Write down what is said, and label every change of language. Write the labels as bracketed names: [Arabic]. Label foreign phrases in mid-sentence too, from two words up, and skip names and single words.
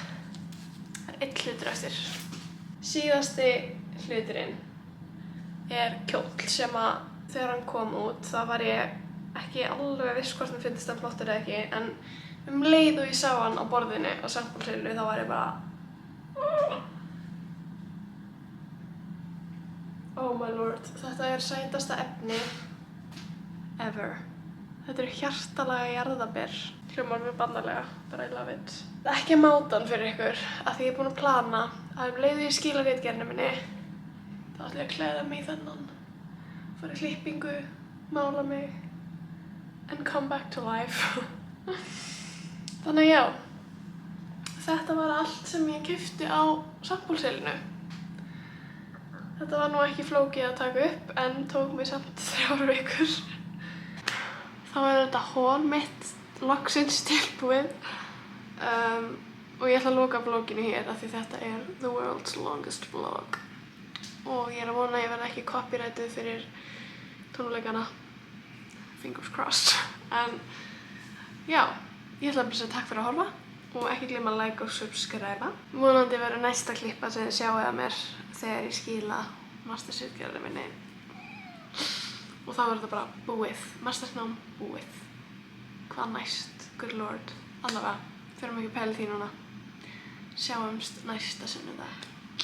[Icelandic] Það er 1 hlutur eftir. Síðasti hluturinn er kjóll sem að þegar hann kom út þá var ég ekki alveg viss hvort mér finnst hann flottur eða ekki, en leið og ég sá hann á borðinu á samkvæmsseilinu þá var ég bara [English] oh my lord, [Icelandic] þetta sætasta efni ever. Þetta hjartalaga jarðarber. Hljómar mjög barnalega, [English] but I love it. [Icelandic] Það ekki að máta hann fyrir ykkur, af því ég búin að plana að leið og ég skila ritgerðinni minni þá ætla ég að klæða mig í þennan, fara í klippingu, mála mig [English] and come back to life. [Icelandic] Þannig já, þetta var allt sem ég keypti á samkvæmsseilinu. Þetta var nú ekki flókið að taka upp en tók mig samt 3 vikur. Þá þetta haul mitt loksins tilbúið og ég ætla að loka vloginu hér af því þetta [English] the world's longest vlog [Icelandic] og ég að vona að ég verði ekki copyrightið fyrir tónleikana, [English] fingers crossed. [Icelandic] En já, ég ætla að segja takk fyrir að horfa og ekki gleyma að like og subscribe. Vonandi verður næsta klippa sem þið sjáið að mér þegar ég skila mastersritgerðinni minni og þá verður þetta bara búið, mastersnám búið. Hvað næst, [English] good lord. [Icelandic] Allavega, förum ekki að pæla því núna. Sjáumst næsta sunnudag.